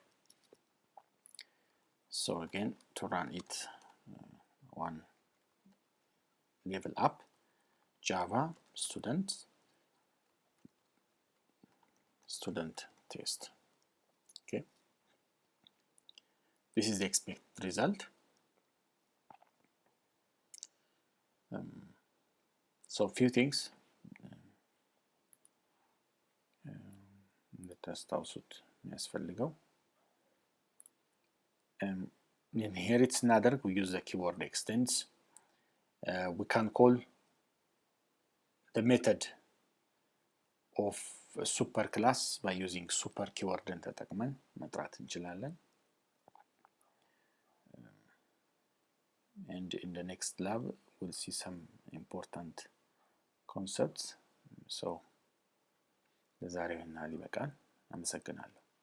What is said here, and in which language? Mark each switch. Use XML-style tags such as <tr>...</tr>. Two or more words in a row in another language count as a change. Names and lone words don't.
<en>So again, to run it one level up, Java student test. Okay, this is the expected result. So few things</en> <am>እንደታስታውሱት የሚያስፈልገው inherit ስናደርግ</am> <en>we use the keyword extends. We can call the method of a super class by using super keyword</en> <am>ተጠቅመን መጥራት እንችላለን.</am> <en>And in the next lab we'll see some important concepts.</en> <am>So ለዛሬው ይህን ያህል ይበቃል። አመሰግናለሁ።</am>